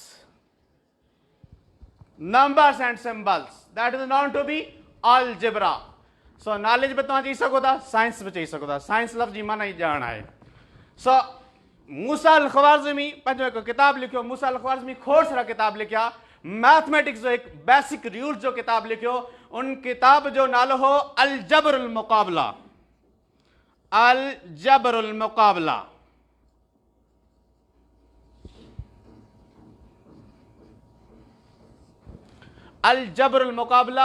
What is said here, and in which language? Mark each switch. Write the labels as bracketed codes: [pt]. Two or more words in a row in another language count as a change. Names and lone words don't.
[en] Numbers and symbols. That is known to be algebra. So knowledge [sd] बि तव्हां चई सघो था, साइंस बि चई सघो था. साइंस लफ़्ज़ जी माना ई ॼाण आहे. So मूसा अल ख़वारिज़मी पंहिंजो हिकु किताब लिखियो. मूसा अल ख़वारिज़मी खोड़ सारा किताब लिखिया. मैथमेटिक्स जो एक [en] basic rules [sd] जो किताब लिखियो. उन किताब जो नालो हो अल जबरुल मुक़ाबला. अल जबरुल मुक़ाबला. अल जबरुल मुक़ाबला.